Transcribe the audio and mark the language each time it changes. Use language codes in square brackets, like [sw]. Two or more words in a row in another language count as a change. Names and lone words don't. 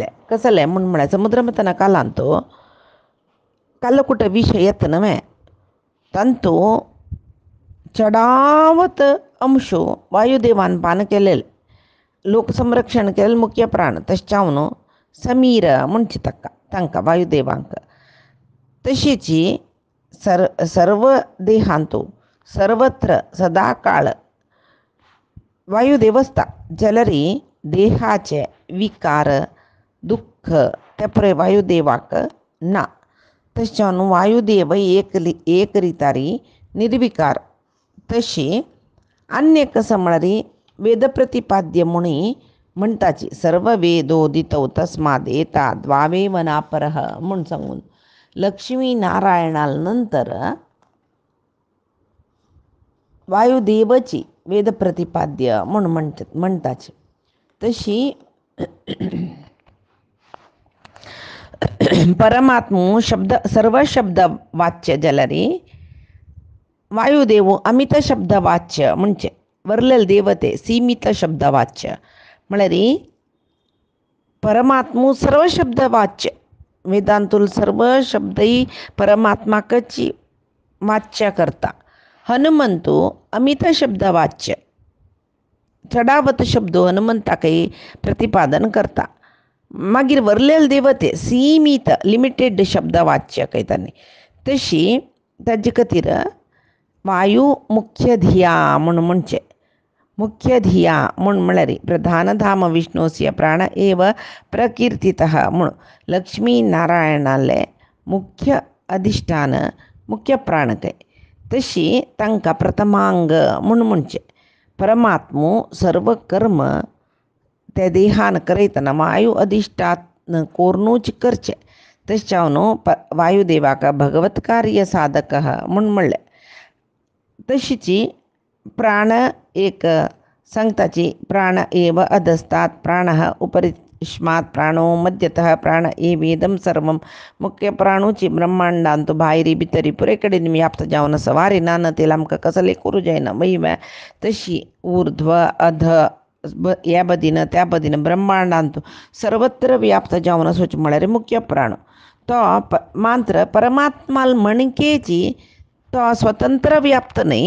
[kok] कसले म्हूण म्हळ्यार समुद्रमथना कालांत काल्लकुट विशय येता न्हय. तांतू चडावत अंशो वायुदेवान पान केलेले. लोकसंरक्षण केलें मुख्य प्राण. तश्चावन समीर म्हणचे तांकां वायुदेवांक. तशीची सर्व देहांतू सर्वत्र सदा काळ वायुदेव आसता. जाल्यार देहाचे विकार दुःख ते पळय वायुदेवाक ना. तश्चावन वायुदेव एक रितारी निर्विकार. तशी अन्य कसं म्हळ्यार वेद प्रतिपाद्य म्हणून म्हणटाची. [sa] सर्व वेदोदितौ तस्माद एता द्वावेव नापरः [kok] म्हूण सांगून लक्ष्मी नारायणाल नंतर वायुदेवची वेद प्रतिपाद्य म्हणून म्हणटाची. तशी परमात्मू शब्द सर्व शब्द वाच्य जाल्यार वायुदेव अमित शब्द वाच्य म्हणजे वरलेले देवते सीमित शब्द वाच्य म्हळ्यार परमात्मू सर्व शब्द वाच्य. वेदांतूल सर्व शब्दही परमात्माकच वाच्य करता. हनुमंतू अमित शब्द वाच्य चडावत शब्दो हनुमंताकय प्रतिपादन करता. मागीर वरलेले देवते सीमित लिमिटेड शब्द वाच्य कहतानी. तशी ताजे खातीर वायू मुख्य धिया म्हूण म्हणचे. मुख्य धिया म्हूण म्हळ्यार [sa] प्रधानधाम विष्णुस्य प्राण एव प्रकीर्तितः [kok] म्हूण लक्ष्मी नारायणाले मुख्य अधिष्ठान मुख्य प्राण काय. तशी तांकां प्रथमांग म्हूण म्हणचे. परमात्मू सर्व कर्म ते देहान करयतना वायू अधिष्ठान कोरनूच करचे. तश्चावन वायुदेवाक भगवत कार्य साधक म्हूण म्हणलें. तशीची प्राण एक सांगताची. [sa] प्राण एव अधस्तात् प्राणः उपरिष्मात् प्राणो मध्यतः प्राण एवेदं सर्वं [kok] मुख्य प्राणूची ब्रह्मांडांतू भायरी भितरी पुरे कडेन व्याप्त जावन आसा. वारे नानतील आमकां कसले करूं जायना महिमा. तशी ऊर्ध्व अध ह्या बदीन त्या बदीन ब्रह्मांडांतू सर्वत्र व्याप्त जावन आसोच म्हळ्यार मुख्य प्राण. तो मात्र परमात्माल मणकेची तो स्वतंत्र व्याप्त नाही.